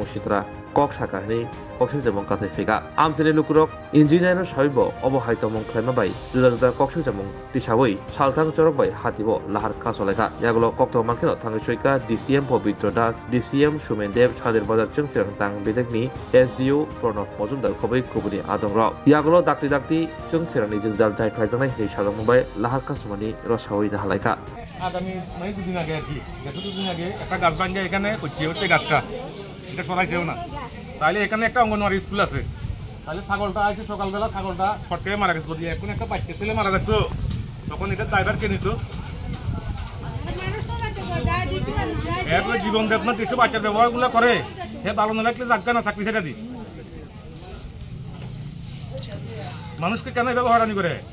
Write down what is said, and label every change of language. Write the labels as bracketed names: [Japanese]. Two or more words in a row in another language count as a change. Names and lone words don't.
[Kok Borok] सित्रा कक साकाहनि कक्सिं जमं कासाय फेगा आमसेनि लुकरक इन्जिनियार साबिब अबहाय तमं ख्लाइमा बाय जुदा जुदा कक्सिं जमं तिसावै सालथां चरक बाय हातिबो लाहार कासलायखा यागलो कक्तो मानखेनो थांगै सयका डीसीएम पवित्र दास डीसीएम सुमेनदेव सादेर बाजार जों फेरां तांबिदनि एसडीओ प्रणब मजुमदार खबै खुबुनि आदंर यागलो दाक्ति दाक्ति जों फेरांनि जोंजाल जाय ख्लाइजानाय हे सालमबाय लाहार कासमानि रसावै दाहालायखा [Bangla] আগামী মানে দুদিন আগে আর কি যেহেতু দুদিন আগে একটা গাছ ভাঙিয়ে এখানে হচ্ছে হচ্ছে গাছটা এটা সরাইছেও না তাহলে এখানে একটা অঙ্গনওয়াড়ি স্কুল আছে তাহলে ছাগলটা আসে সকালবেলা ছাগলটা ফটকে মারা গেছে যদি এখন একটা বাচ্চা ছেলে মারা যেত তখন এটা ড্রাইভার কে নিত এরপরে জীবন দেবনাথ এসব বাচ্চার ব্যবহারগুলো করে হে ভালো না লাগলে যাক না চাকরি ছেড়ে দি মানুষকে কেন ব্যবহারানি করে